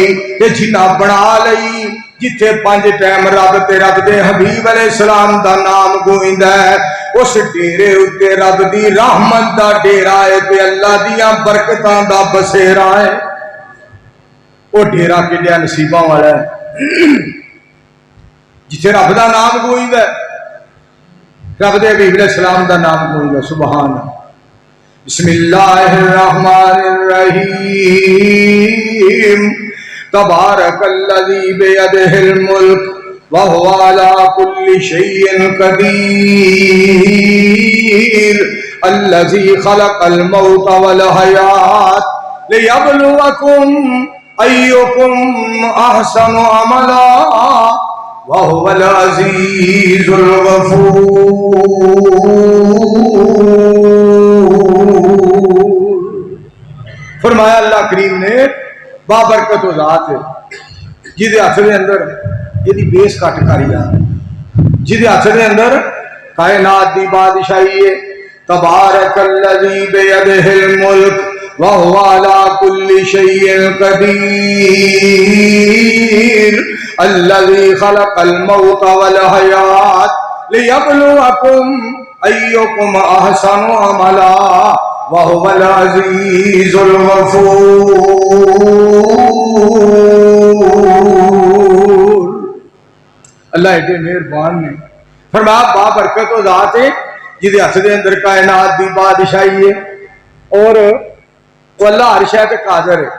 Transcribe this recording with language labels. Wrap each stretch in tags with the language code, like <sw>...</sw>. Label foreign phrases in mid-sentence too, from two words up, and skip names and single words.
<pa>ਤੇ ਜਿੰਨਾ ਬਣਾ ਲਈ ਜਿੱਥੇ 5 ਟਾਈਮ ਰੱਬ ਤੇ ਰੱਬ ਦੇ ਹਬੀਬ ਅਲੈਹਿੱਸਲਾਮ ਦਾ ਨਾਮ ਗੂੰਜਦਾ ਹੈ, ਉਸ ਡੇਰੇ ਉੱਤੇ ਰੱਬ ਦੀ ਰਹਿਮਤ ਦਾ ਡੇਰਾ ਹੈ ਤੇ ਅੱਲਾਹ ਦੀਆਂ ਬਰਕਤਾਂ ਦਾ ਬਸੇਰਾ ਹੈ। ਵੋ ਡੇਰਾ ਕਿੱਡਿਆ ਨਸੀਬਾਂ ਵਾਲਾ ਹੈ ਜਿੱਥੇ ਰੱਬ ਦਾ ਨਾਮ ਗੂੰਜਦਾ ਹੈ, ਰੱਬ ਦੇ ਹਬੀਬ ਅਲੈਹਿੱਸਲਾਮ ਦਾ ਨਾਮ ਗੂੰਜਦਾ।</pa> <ar>سبحان بسم الله الرحمن الرحيم تبارك الذي بيده الملك وهو على كل شيء قدير الذي خلق الموت والحياة ليبلوكم أيكم أحسن عملا وهو العزيز الغفور.</ar> <pa>ਫ਼ਰਮਾਇਆ ਅੱਲਾਹ ਕਰੀਮ ਨੇ ਬਾਬਰਕਤ ਜ਼ਾਤ ਹੈ ਜਿਹਦੇ ਹੱਥ ਦੇ ਅੰਦਰ ਜਿਹਦੀ ਬੇਸ ਕਟ ਕਰੀ ਆ, ਜਿਹਦੇ ਹੱਥ ਦੇ ਅੰਦਰ ਕਾਇਨਾਤ ਦੀ ਬਾਦਸ਼ਾਹੀ ਹੈ।</pa> <ar>تبارك الذي بيده الملك وهو على كل شيء قدير الذي خلق الموت والحياة ليبلوكم أيكم أحسن عملا وهو العزيز الغفور.</ar> <pa>ਅੱਲਾਹ ਏਡੇ ਮਿਹਰਬਾਨ ਨੇ। ਫ਼ਰਮਾਇਆ ਬਾਬਰਕਤ ਵੋ ਜ਼ਾਤ ਹੈ ਜਿਹਦੇ ਹੱਥ ਦੇ ਅੰਦਰ ਕਾਇਨਾਤ ਦੀ ਬਾਦਸ਼ਾਹੀ ਹੈ ਔਰ ਵੋ ਅੱਲਾਹ ਹਰ ਸ਼ੈ ਤੇ ਕਾਦਿਰ ਹੈ।</pa>